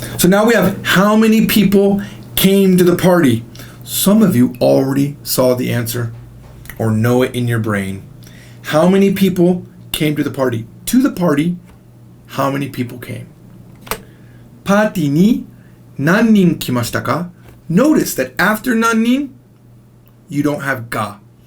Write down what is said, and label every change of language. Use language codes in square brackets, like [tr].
[en] So now we have how many people came to the party. Some of you already saw the answer or know it in your brain. How many people came to the party? To the party, how many people came? [ja] パーティーに何人来ましたか? [en] Notice that after 何人, you don't have ga.